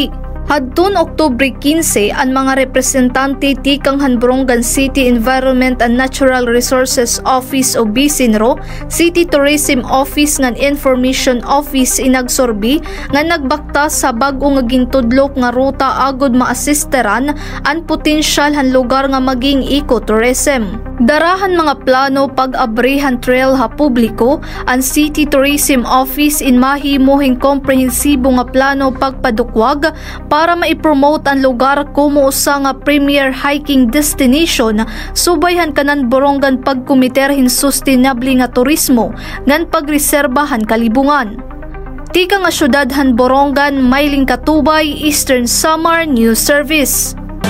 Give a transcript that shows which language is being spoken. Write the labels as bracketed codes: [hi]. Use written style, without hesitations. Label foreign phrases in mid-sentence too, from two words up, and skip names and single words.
[war] Hadtun Oktubre 15, ang mga representante tikang Borongan City Environment and Natural Resources Office o BICENRO, City Tourism Office ngan Information Office inagsorbi nga nagbakta sa bag-o nga gintudlok nga ruta agod maasisteran ang potensyal han lugar nga maging ecotourism. Darahan mga plano pag-abrihan trail ha publiko, ang City Tourism Office inmahimuhing komprehensibo nga plano pagpadukwag para maipromote ang lugar como usa nga [en] premier hiking destination, [war] subayhan kanan Borongan pagkumiterhin sustainable nga turismo ngan pagreserbahan kalibungan. Tika nga syudad han Borongan, Mailing Katubay, Eastern Samar News Service.